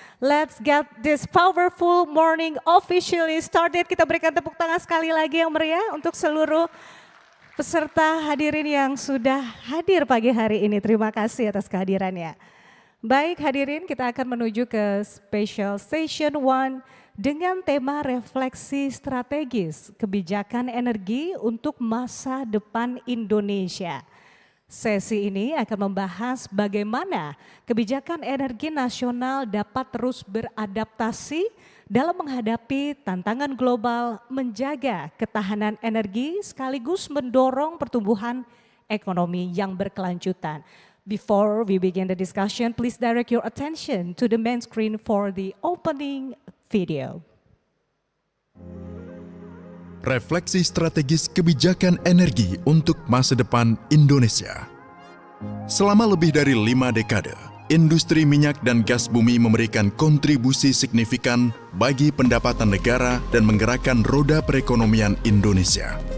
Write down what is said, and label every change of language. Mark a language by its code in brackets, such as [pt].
[en] Let's get this powerful morning officially started. [id] Kita berikan tepuk tangan sekali lagi yang meriah untuk seluruh peserta hadirin yang sudah hadir pagi hari ini. Terima kasih atas kehadirannya. Baik hadirin, kita akan menuju ke special session 1 dengan tema refleksi strategis kebijakan energi untuk masa depan Indonesia. Sesi ini akan membahas bagaimana kebijakan energi nasional dapat terus beradaptasi dalam menghadapi tantangan global, menjaga ketahanan energi sekaligus mendorong pertumbuhan ekonomi yang berkelanjutan. [en] Before we begin the discussion, please direct your attention to the main screen for the opening video. [id] Refleksi strategis kebijakan energi untuk masa depan Indonesia. Selama lebih dari 5 dekade, industri minyak dan gas bumi memberikan kontribusi signifikan bagi pendapatan negara dan menggerakkan roda perekonomian Indonesia.